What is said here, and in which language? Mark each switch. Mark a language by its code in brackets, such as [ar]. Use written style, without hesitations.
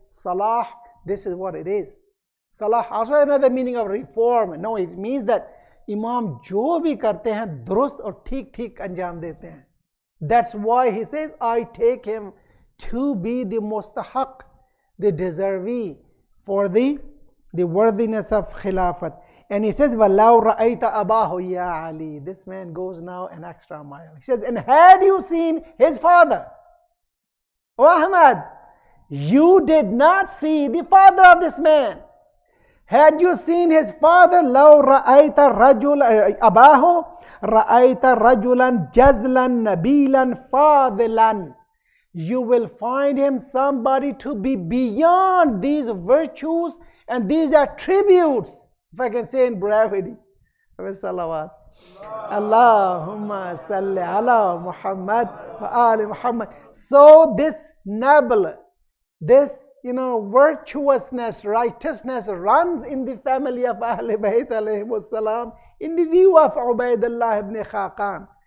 [en] Salah, this is what it is. Salah, also another meaning of reform. No, it means that [ur] Imam jo bhi karte hain, durust aur theek anjam dete hain. [en] That's why he says, I take him to be the mustahaq, the deservee for the worthiness of Khilafat. And he says, [ar] وَلَوْ رَأَيْتَ أَبَاهُ يَا عَلِي. [en] This man goes now an extra mile. He says, and had you seen his father, O Ahmad, you did not see the father of this man. Had you seen his father, [ar] لَوْ رَأَيْتَ رَجُلًا أَبَاهُ رَأَيْتَ رَجُلًا جَزْلًا نَبِيلًا فَاضِلًا. [en] you will find him somebody to be beyond these virtues and these attributes, if I can say in brevity. Salawat. [ar] Allahumma salli ala Muhammad wa ali Muhammad. [en] So this noble, this virtuousness, righteousness runs in the family of Ahl Bayt alayhimus salam in the view of Ubaidullah ibn Khaqan.